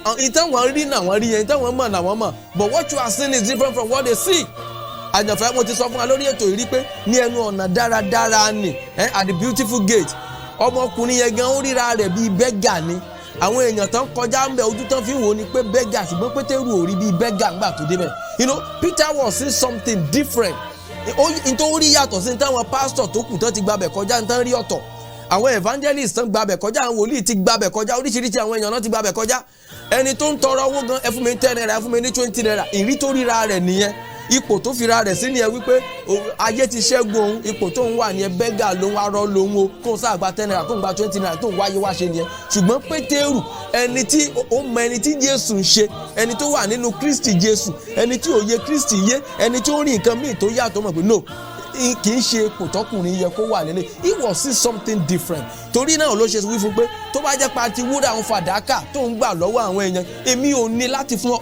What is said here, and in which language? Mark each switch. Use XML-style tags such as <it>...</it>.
<yo>Ìtàn wọn rí náà wọ́n rí yẹn, ìtàn wọn mọ̀ náà wọ́n mọ̀.</yo> <en>But what you are seeing is different from what they see.</en> <yo>Àjànfẹ́, mo ti sọ fún wa lórí ètò ìrí pé ní ẹnu ọ̀nà dáradára ni,</yo> <en>at the beautiful gate,</en> <yo>ọmọkùnrin yẹn gan ó ríra rẹ̀ bíi bẹ́gà ni. Àwọn èèyàn tán kọjá ń bẹ ojú tán fi ń wò ni pé bẹ́gà, ṣùgbọ́n Pétérù ò rí bíi bẹ́gà ńgbà tó débẹ̀.</yo> <en>Peter was seeing something different.</en> <yo>Nítorí yàtọ̀ sí táwọn pásítọ̀ tó kù tán ti gbabẹ̀ kọjá ń tán rí ọ̀tọ̀. Àwọn evangelist tán gbabẹ̀ kọjá, àwọn wòlíì ti gbabẹ̀ kọjá, oríṣiríṣi àwọn èèyàn náà ti gbabẹ̀ kọjá. Ẹni tó ń tọrọ owó gan, ẹ fún mi ní 10 naira, ẹ fún mi ní 20 naira, ìrí tó ríra rẹ̀ nìyẹn. Ipò tó fira rẹ̀ sí ni ẹ wípé ayé ti ṣẹ́gun òun, ipò tó ń wà ní ẹ bẹ́gà lòun, arọ lòun o, kó ń sáà gba 10 naira, kó ń gba 20 naira, tó ń wáyé wá ṣe nìyẹn. Ṣùgbọ́n Pétérù, ẹni tí ó mọ ẹni tí Jésù ń ṣe, ẹni tó wà nínú Kristi Jésù, ẹni tí òye Kristi yé, ẹni tí ó rí nǹkan míì tó yàtọ̀, mọ̀ pé no, kì í ṣe ipò tọkùnrin yẹ kó wà lélẹ̀.</yo> <en>He was see something different.</en> <yo>Torí náà ló ṣe wí fún pé tó bá jẹ́ pa ti wúrà àwọn fàdákà tó ń gbà lọ́wọ́ àwọn èèyàn, èmi ò ní láti fún ọ.</yo>